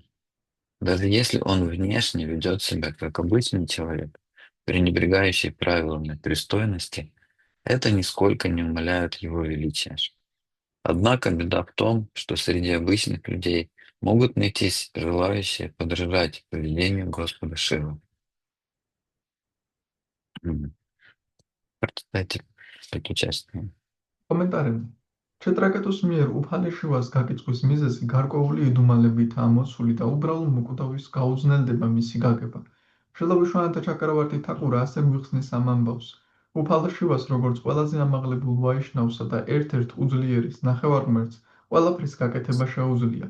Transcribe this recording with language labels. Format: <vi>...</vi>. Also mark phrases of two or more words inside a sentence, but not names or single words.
<ru>Даже если он внешне ведет себя как обычный человек, пренебрегающий правилами пристойности, это нисколько не умаляет его величия. Однако беда в том, что среди обычных людей могут найтись желающие подражать поведению Господа Шивы. Прочитайте эту часть.</ru> <ka>კომენტარები. ჩეტრაკეტოს მიერ უფალი შივას გაკიწყვის მიზეზი გარკვეული იდუმალებითაა ამოსული და უბრალო მოკვდავის გაუძნელდება მისი გაგება. შრილა ვიშვანათა ჩაკრავართი თაკურა ასე გვიხსნის ამ ამბავს. უფალ შივას როგორც ყველაზე ამაღლებულ ვაიშნავსა და ერთ-ერთ უძლიერეს ნახევარმღერლს ყველაფრის გაკეთება შეუძლია.</ka>